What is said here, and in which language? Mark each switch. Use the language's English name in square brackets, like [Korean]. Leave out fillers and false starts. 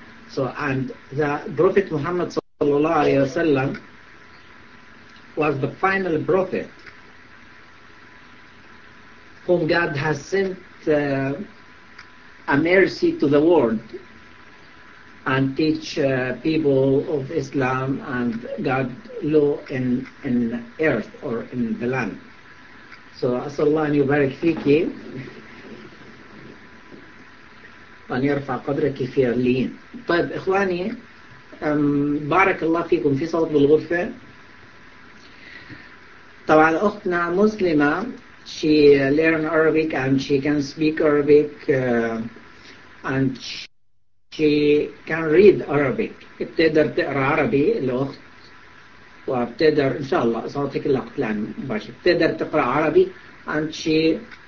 [English] So, and the Prophet Muhammad sallallahu alayhi wasallam was the final prophet whom God has sent a mercy to the world and teach people of Islam and God law in earth or in the land. [Arabic] So, أسأل الله أن يبارك فيك وأن يرفع قدرك في عليين. طيب إخواني بارك الله فيكم في صوت بالغرفة. طبعا أختنا مسلمة, [English] she learned Arabic and she can speak Arabic and she can read Arabic. [Arabic] بتقدر تقرأ عربي الأخت, وبتقدر إن شاء الله صوتك اللي قلت لها مباشر بتقدر تقرأ عربي, [English] and she